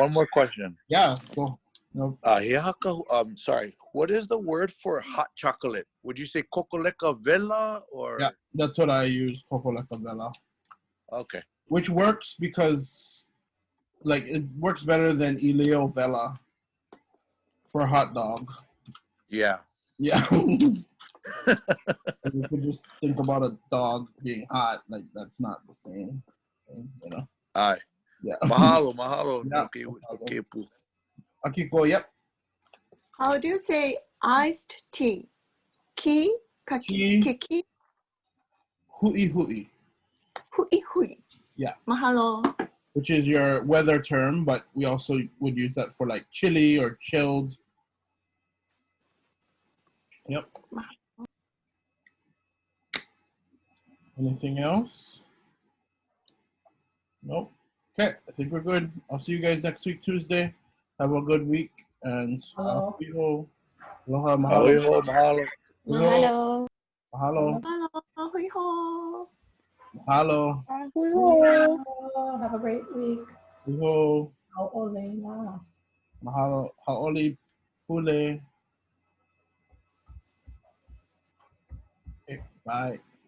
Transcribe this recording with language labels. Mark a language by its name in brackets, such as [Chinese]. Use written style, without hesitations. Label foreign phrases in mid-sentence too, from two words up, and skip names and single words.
[English] one more question. Yeah. Go. No. Sorry. What is the word for hot chocolate? Would you say [Hawaiian] kokoleka vela [English] or? Yeah, that's what I use. [Hawaiian] Kokoleka vela. [English] Okay. Which works because, like, it works better than [Hawaiian] ʻELEO vela [English] for a hot dog. Yeah. Yeah. You could just think about a dog being hot. Like, that's not the same thing, you know? All right. Yeah. Mahalo. Yeah. Okay, pu. Akiko, yep. How do you say iced tea? [Hawaiian] Ki, kaki, kiki, Hui hui. hui hui. [English] Yeah. Mahalo. Which is your weather term, but we also would use that for like chilly or chilled. Yep. Anything else? Nope. Okay, I think we're good. I'll see you guys next week, Tuesday. Have a good week. And Hello. [Hawaiian] Aloha, mahalo. Mahalo. Mahalo. Mahalo. Mahalo. Hui ho. Mahalo. Mahalo. [English] Have a great week. [Hawaiian] Uho. ʻŌLELO. Mahalo. Haoli pule. [English] Okay, bye.